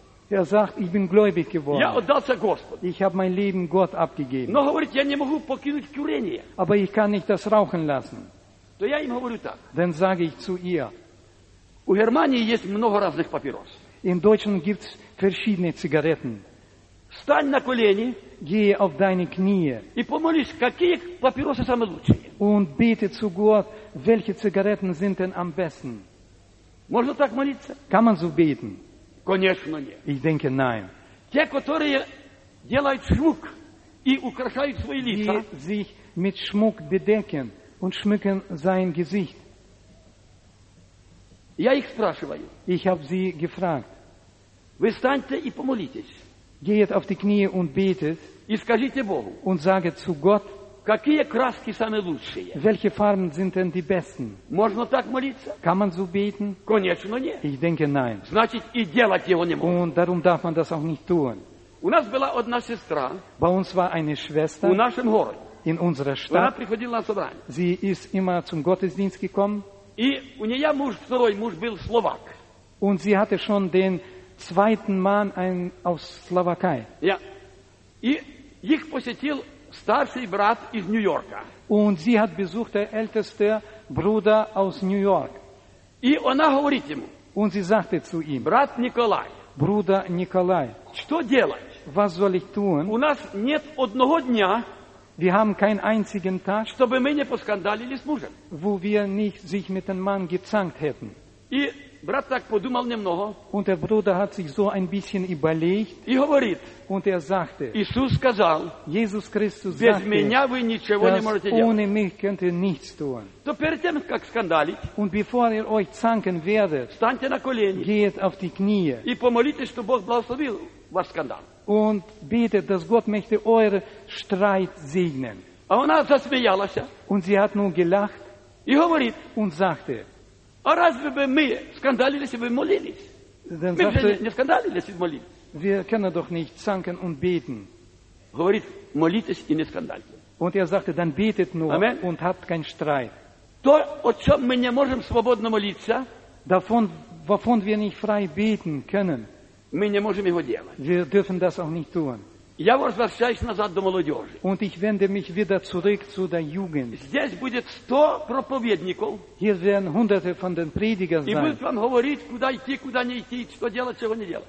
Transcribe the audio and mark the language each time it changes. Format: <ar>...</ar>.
<de>Er sagt, ich bin gläubig geworden. Ich habe mein Leben Gott abgegeben. Aber ich kann nicht das rauchen lassen. Dann sage ich zu ihr, in Deutschland gibt es verschiedene Zigaretten.</de> <ru>Встань на колени.</ru> <de>Gehe auf deine Knie.</de> <ru>И помолись, какие папиросы самые лучшие.</ru> <de>Und bete zu Gott, welche Zigaretten sind denn am besten.</de> <ru>Можно так молиться?</ru> <de>Kann man so beten?</de> <ru>Конечно, нет.</ru> <de>Ich denke, nein.</de> <ru>Те, которые делают шмук и украшают свои лица.</ru> <de>Die sich mit Schmuck bedecken und schmücken sein Gesicht.</de> <ru>Я их спрашиваю.</ru> <de>Ich habe sie gefragt.</de> <ru>Вы встаньте и помолитесь.</ru> <de>Geht auf die Knie und betet.</de> <ru>И скажите Богу.</ru> <de>Und sage zu Gott.</de> <ru>Какие краски самые лучшие?</ru> <de>Welche Farben sind denn die besten?</de> <ru>Можно так молиться?</ru> <de>Kann man so beten?</de> <ru>Конечно, нет.</ru> <de>Ich denke, nein.</de> <ru>Значит, и делать его не можно.</ru> <de>Und darum darf man das auch nicht tun.</de> <ru>У нас была одна сестра.</ru> <de>Bei uns war eine Schwester.</de> <ru>У нашем городе.</ru> <de>In unserer Stadt.</de> <ru>Она приходила на собрание.</ru> <de>Sie ist immer zum Gottesdienst gekommen.</de> <ru>И у нее муж, второй муж был словак.</ru> <de>Und sie hatte schon den zweiten Mann aus Slowakei. Ja.</de> <ru>И их посетил старший брат из Нью-Йорка.</ru> <de>Und sie hat besucht, der älteste Bruder aus New York.</de> <ru>И она говорит ему.</ru> <de>Und sie sagte zu ihm.</de> <ru>Брат Николай.</ru> <de>Bruder Николай.</de> <ru>Что делать?</ru> <de>Was soll ich tun?</de> <ru>У нас нет одного дня.</ru> <de>Wir haben keinen einzigen Tag,</de> <ru>чтобы мы не поскандалили с мужем.</ru> <de>Wo wir nicht sich mit dem Mann gezankt hätten.</de> <ru>И брат так подумал немного.</ru> <de>Und der Bruder hat sich so ein bisschen überlegt.</de> <ru>И говорит.</ru> <de>Und sagte.</de> <ru>Иисус сказал.</ru> <de>Jesus Christus</de> <ru>без</ru> <de>sagte.</de> <ru>Без меня вы ничего не можете делать.</ru> <de>Ohne mich könnt ihr nichts tun.</de> <ru>То перед тем, как скандалить.</ru> <de>Und bevor ihr euch zanken werdet.</de> <ru>Встаньте на колени.</ru> <de>Geht auf die Knie.</de> <ru>И помолитесь, чтобы Бог благословил ваш скандал.</ru> <de>Und betet, dass Gott möchte euren Streit segnen.</de> <ru>А она засмеялась.</ru> <de>Und sie hat nun gelacht.</de> <ru>И говорит.</ru> <de>Und sagte.</de> <ru>А разве бы мы скандалились и вы молились?</ru> <de>Dann</de> <ru>мы</ru> <de>sagte,</de> <ru>же не скандалились и молились.</ru> <de>Wir können doch nicht zanken und beten.</de> <ru>Говорит, молитесь и не скандалите.</ru> <de>Und sagte, dann betet nur Amen. Und habt keinen Streit.</de> <ru>То, о чем мы не можем свободно молиться,</ru> <de>davon, wovon wir nicht frei beten können,</de> <ru>мы не можем его делать.</ru> <de>Wir dürfen das auch nicht tun.</de> <ru>Я возвращаюсь назад до молодежи.</ru> <de>Und ich wende mich wieder zurück zu der Jugend.</de> <ru>Здесь будет 100 проповедников.</ru> <de>Hier werden hunderte von den Predigern sein.</de> <ru>И будут вам говорить, куда идти, куда не идти, что делать, чего не делать.</ru>